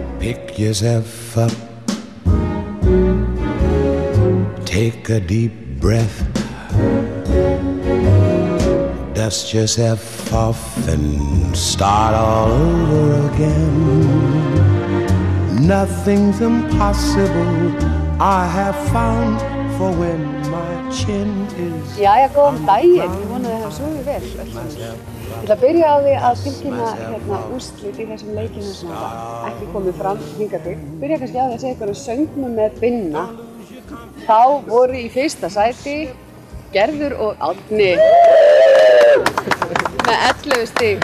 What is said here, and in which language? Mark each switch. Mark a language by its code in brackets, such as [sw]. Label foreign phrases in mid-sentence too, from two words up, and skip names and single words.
[en] Pick yourself up, take a deep breath, dust yourself off and start all over again. Nothing's impossible, I have found, for when my chin is... [is] Jæja, góðan daginn, ég vona að þið hafa sofið vel öll saman. Ég ætla að byrja á því að tilkynna úrslit í þessum leikinu sem hafa ekki komið fram hingað til. Byrja kannski á því að segja ykkur söngum með Binna. Þá voru í fyrsta sæti Gerður og Árni með 11 stig.